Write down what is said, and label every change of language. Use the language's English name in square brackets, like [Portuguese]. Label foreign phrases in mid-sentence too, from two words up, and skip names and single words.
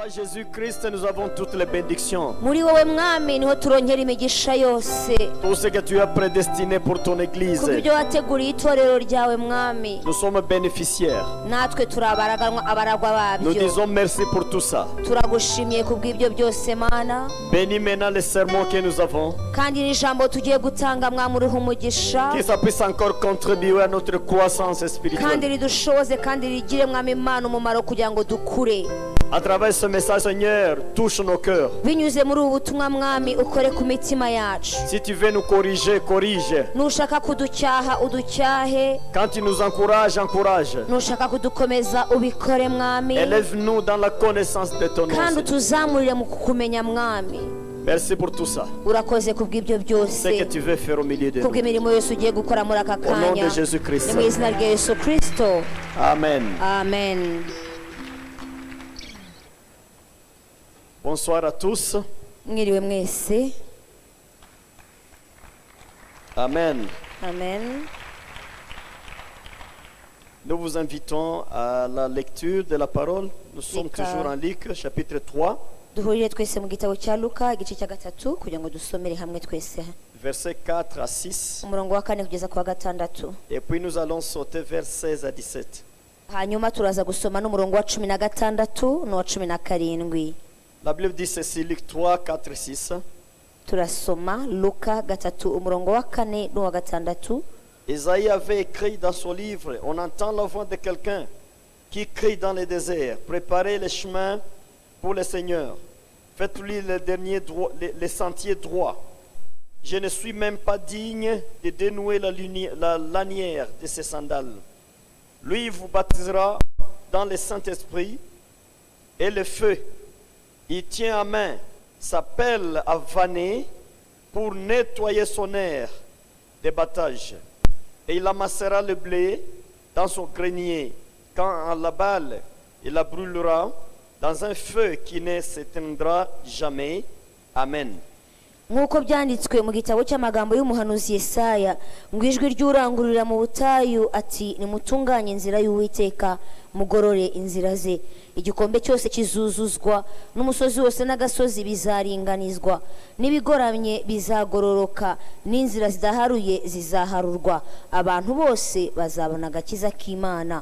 [French] Jésus-Christ, nous avons toutes les bénédictions. [Kinyarwanda] muri wowe mwami niho turongera imigisha yose [French] Tout ce que tu as prédestiné pour ton église. [Kinyarwanda] ku byo wateguriye itorero ryawe mwami [French] Nous sommes bénéficiaires. [Kinyarwanda] natwe turi abaragwa [French] Nous [Kinyarwanda] babyo [French] disons merci pour tout ça. [Kinyarwanda] turagushimiye ku bw'ibyo byose mana [French] Bénis maintenant les sermons que nous avons. [Kinyarwanda] kandi n'ijambo tugiye gutanga mwami uriho umugisha [French] Que ça puisse encore contribuer à notre croissance [Kinyarwanda] kandi [French] spirituelle. [Kinyarwanda] ridushoboze kandi rigire mwami imana umumaro kugira ngo dukure [French] À travers ce message, Seigneur, touche nos cœurs. [Kinyarwanda] binyuze muri ubu butumwa mwami ukore ku mitima yacu [French] Si tu veux nous corriger, corrige. [Kinyarwanda] nushaka kuducyaha uducyahe [French] Quand tu nous encourages, encourage. [Kinyarwanda] nushaka kudukomeza ubikore mwami [French] Élève-nous dans la connaissance de ton nom. [Kinyarwanda] kandi [French] Seigneur. [Kinyarwanda] utuzamurire mu kukumenya mwami [French] Merci pour tout ça. [Kinyarwanda] urakoze ku bw'ibyo [French] Ce [Kinyarwanda] byose [French] que tu veux faire au milieu de [Kinyarwanda] ku [French] nous. [Kinyarwanda] bw'imirimo yose ugiye gukora muri aka [French] Au nom [Kinyarwanda] kanya [French] de Jésus-Christ. [Kinyarwanda] ni mu izina rya yesu kirisito [French] Amen. [Kinyarwanda] amen [French] Bonsoir à tous. [Kinyarwanda] mwiriwe mwese [French] Amen. [Kinyarwanda] amen [French] Nous vous invitons à la lecture de la parole. Nous sommes Luca. toujours en Luc, chapitre 3, [Kinyarwanda] duhurire twese mu gitabo cya luka igice cya gatatu kugira ngo dusomere hamwe twese [French] versets 4 à 6. [Kinyarwanda] umurongo wa kane kugeza ku wa gatandatu [French] Et puis nous allons sauter vers 16 à 17. [Kinyarwanda] hanyuma turaza gusoma n'umurongo wa cumi na gatandatu n'uwa cumi na karindwi [French] La Bible dit ceci, Luc 3, 4 et 6. [Kinyarwanda] turasoma luka gatatu umurongo wa kane n'uwa gatandatu [French] Isaïe avait écrit dans son livre, on entend la voix de quelqu'un qui crie dans le désert, préparez les chemins pour le Seigneur, faites-lui les sentiers droits. Je ne suis même pas digne de dénouer la lanière de ses sandales. Lui vous baptisera dans le Saint-Esprit et le feu. Il tient à main sa pelle à vanner pour nettoyer son air de battage. Et il amassera le blé dans son grenier. Quand on la balle, il la brûlera dans un feu qui ne s'éteindra jamais. Amen. [Kinyarwanda] nk'uko byanditswe mu gitabo cy'amagambo y'umuhanuzi Yesaya ngo ijwi ry'urangururira mu butayu ati nimutunganye inzira y'Uwiteka mugorore inzira ze igikombe cyose kizuzuzwa n'umusozi wose n'agasozi bizaringanizwa n'ibigoramye bizagororoka n'inzira zidaharuye zizaharurwa abantu bose bazabona agakiza k'Imana.